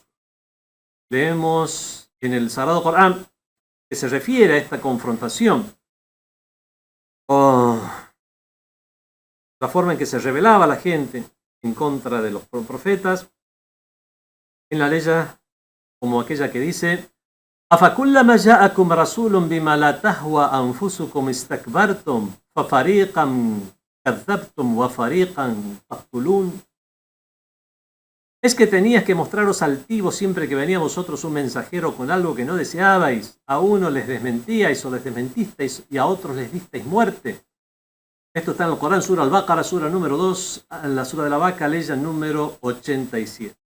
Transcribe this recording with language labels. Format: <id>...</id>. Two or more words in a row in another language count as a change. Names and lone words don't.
<es>Leemos en el Sagrado Corán que se refiere a esta confrontación o la forma en que se rebelaba la gente en contra de los profetas, en la ley como aquella que dice</es> <ar>أَفَكُلَّمَا جَاءَكُمْ رَسُولٌ بِمَا لَا تَهْوَى أَنفُسُكُمْ اسْتَكْبَرْتُمْ فَفَرِيقًا كَذَّبْتُمْ وَفَرِيقًا تَقْتُلُونَ.</ar> <es>¿Es que tenías que mostraros altivos siempre que venía a vosotros un mensajero con algo que no deseabais? A uno les desmentíais o les desmentisteis y a otros les disteis muerte. Esto está en el Corán, Sura Al-Baqara, Sura número 2, en la Sura de la Vaca, ley número 87.</es>